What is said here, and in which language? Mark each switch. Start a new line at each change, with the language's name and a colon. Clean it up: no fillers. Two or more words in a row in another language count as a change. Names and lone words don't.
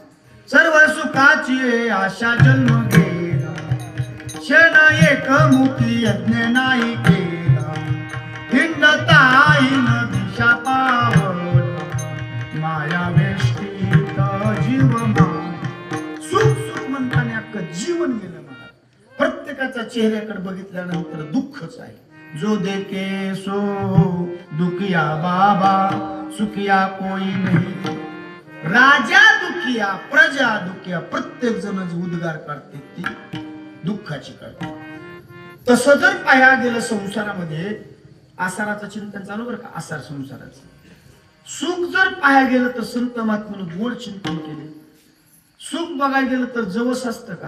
Marathi: सर्व सुखाची आशा जन्म गेला, क्षण एक मुखी यज्ञ नाही केला. हिंडताईन दिशा पावला, माया वेष्टीत जीवमान. सुख सुख म्हणताना अख्खं जीवन गेलं मला. प्रत्येकाच्या चेहऱ्याकडे बघितल्यानंतर दुःखच आहे.
Hindi: जो देखे सो दुखिया बाबा, सुखिया कोई नहीं. राजा दुखिया, प्रजा दुखिया.
Marathi: प्रत्येक जण जी उद्गार काढते ती दुःखाची काढते. तसं जर पाया गेलं संसारामध्ये, आसाराचं चिंतन चालू बरं का, आसार संसाराचं. सुख जर पाया गेलं तर संत महात्म्याने गोड चिंतन केले. सुख बघायला गेलं तर जवस असतं का?